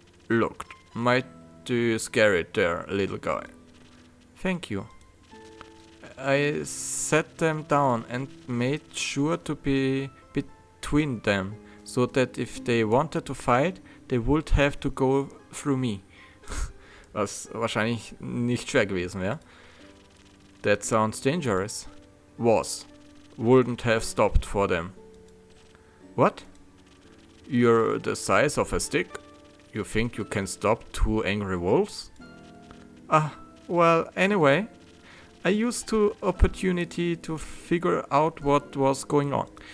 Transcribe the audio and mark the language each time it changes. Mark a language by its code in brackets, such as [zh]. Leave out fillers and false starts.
[en] Looked mighty scary there, little guy. Thank you. I sat them down and made sure to be between them, so that if they wanted to fight, they would have to go through me. [de] Was wahrscheinlich nicht schwer gewesen wäre. [en] That sounds dangerous. Was. Wouldn't have stopped for them. What? You're the size of a stick? You think you can stop two angry wolves? Well, anyway, I used the opportunity to figure out what was going on.